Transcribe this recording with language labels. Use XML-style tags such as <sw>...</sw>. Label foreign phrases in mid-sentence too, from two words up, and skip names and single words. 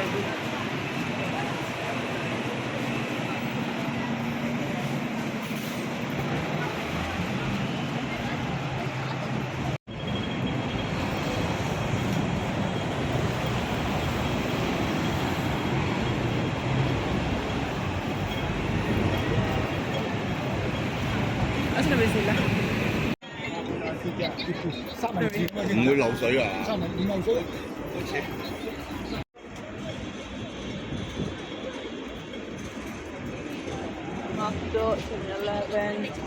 <ceb>Asa na ba sila?</ceb> <yue>唔會漏水啊！唔漏水。 Macdo, 7-Eleven.</yue>